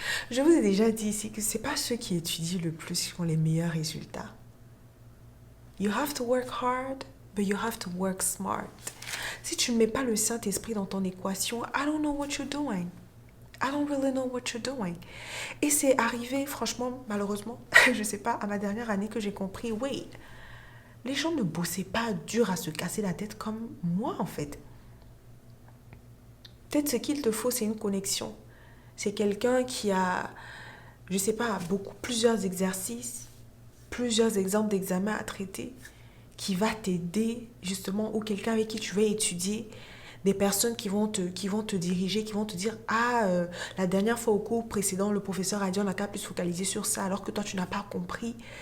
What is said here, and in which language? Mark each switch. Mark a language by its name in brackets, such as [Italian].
[French] Je vous ai déjà dit ici que c'est pas ceux qui étudient le plus qui ont les meilleurs résultats. [English] You have to work hard, but you have to work smart. [French] Si tu ne mets pas le Saint-Esprit dans ton équation, [English] I don't know what you're doing. I don't really know what you're doing. [French] Et c'est arrivé, franchement, malheureusement, je sais pas, à ma dernière année que j'ai compris, wait, les gens ne bossaient pas dur à se casser la tête comme moi, en fait. Peut-être ce qu'il te faut, c'est une connexion. C'est quelqu'un qui a, je sais pas, plusieurs exercices, plusieurs exemples d'examens à traiter, qui va t'aider, justement, ou quelqu'un avec qui tu vas étudier, des personnes qui vont te diriger, qui vont te dire, la dernière fois au cours précédent, le professeur a dit on n'a qu'à plus se focaliser sur ça, alors que toi, tu n'as pas compris.